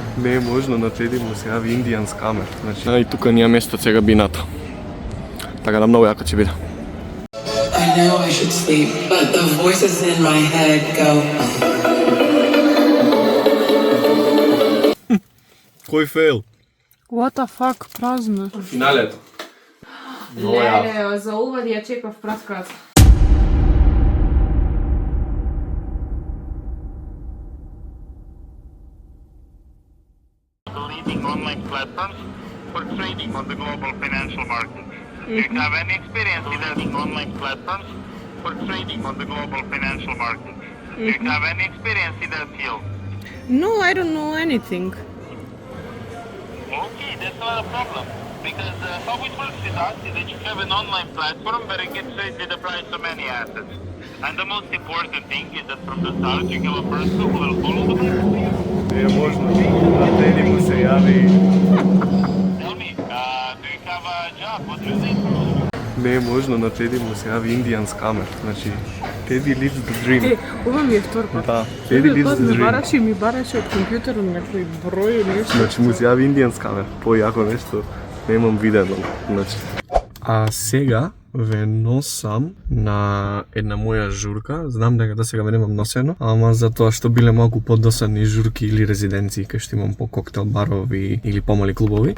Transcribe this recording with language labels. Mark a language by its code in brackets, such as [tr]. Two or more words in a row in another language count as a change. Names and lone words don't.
[mk] Не е можно на Теди му се јави индијан скамер. Значи, и тука ни е место сега бината. Така да многу јако ќе биде. [en] I know I should sleep, but the voices in my head go. [mk] Кој фейл? [en] What the fuck, [mk] празно. Финалето. Леле, за увод ја чекав праскат. [en] Leading online platforms for trading on the global financial markets. Do you have any experience in leading online platforms for trading on the global financial markets? Do you have any experience in that field? No, I don't know anything. Okay, that's not a problem. Because how it works with us is that you have an online platform where you can trade with the price of many assets. And the most important thing is that from the start you have a person who will follow the market. [mk] Не е можно на Теди му се јави. [en] Tell me, do you have a job? What do you think? [mk] Не е можно на Теди му се јави индијан скамер. Значи, Теди [en] lives the dream. [mk] Ова ми е втор пат. Да, Теди [en] lives the dream. [mk] Ми бараше од компјутерот некој број или нешто. Значи му се јави индијан скамер. Појако нешто немам видено. Значи. А сега ве носам на една моја журка. Знам дека до сега ве немам носено, ама затоа што биле малку подосадни журки или резиденции кај што имам по коктел барови или помали клубови.